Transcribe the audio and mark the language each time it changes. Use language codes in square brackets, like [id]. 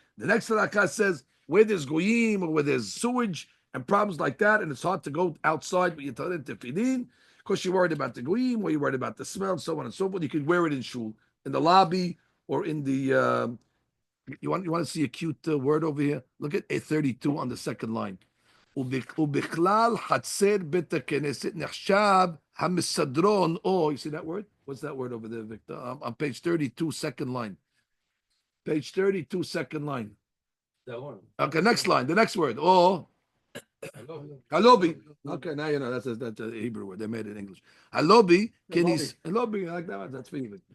[en] The next halakha says, where there's goyim or where there's sewage and problems like that, and it's hard to go outside with your talent tefillin, because you're worried about the goyim, or you're worried about the smell, so on and so forth. You can wear it in shul, in the lobby, or in the. You want to see a cute word over here? Look at A32 on the second line. [he] ובכלל חצר בית הכנסת נחשב המסדרון, [en] you see that word? What's that word over there, Victor? On page 32, second line. Page 32, second line. That one. Okay, next line, the next word. Halobi. Okay, now you know that's a Hebrew word. They made it in English. Halobi, halobi, I like that one. That's for you.